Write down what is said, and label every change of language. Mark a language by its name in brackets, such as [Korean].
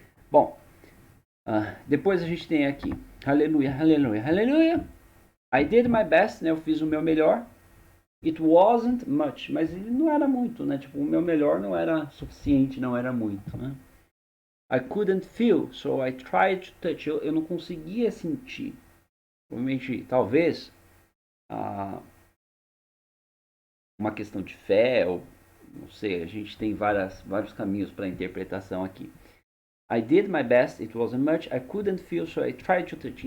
[Portuguese] Bom, depois a gente tem aqui, aleluia, aleluia, aleluia. [English] I did my best, [Portuguese] né? Eu fiz o meu melhor. [English] It wasn't much, [Portuguese] mas ele não era muito, né? Tipo, o meu melhor não era suficiente, não era muito, né? [English] I couldn't feel, so I tried to touch. [Portuguese] Eu não conseguia sentir. Provavelmente, talvez, uma questão de fé, ou não sei, a gente tem vários caminhos para interpretação aqui. [English] I did my best, it wasn't much, I couldn't feel, so I tried to touch.